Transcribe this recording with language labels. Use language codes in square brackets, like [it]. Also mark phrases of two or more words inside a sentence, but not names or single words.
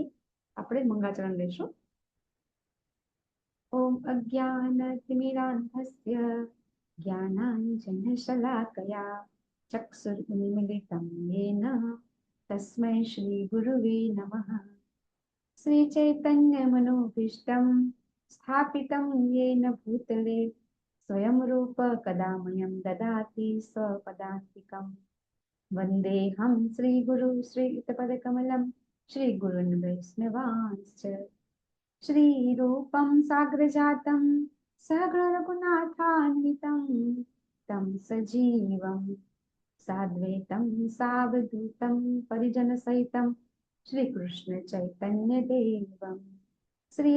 [gu] આપણે મંગળાચરણ લઈશું. [sa] ओम अज्ञानतिमिरान्धस्य ज्ञानाञ्जनशलाकया चक्षुरुन्मीलितं येन तस्मै श्री गुरवे नमः. श्री चैतन्यमनोभीष्टं स्थापितं येन भूतले स्वयं रूप कदा मह्यं ददाति स्वपदान्तिकं वन्देऽहं श्रीगुरु श्रीयुतपदकमलं श्रीगुरुन् वैष्णवांश्च श्रीरूपं साग्रजातं सहगणरघुनाथान्वितं तं सजीवं साद्वैतं सावधूतं परिजनसहितं श्रीकृष्ण चैतन्य देवं श्री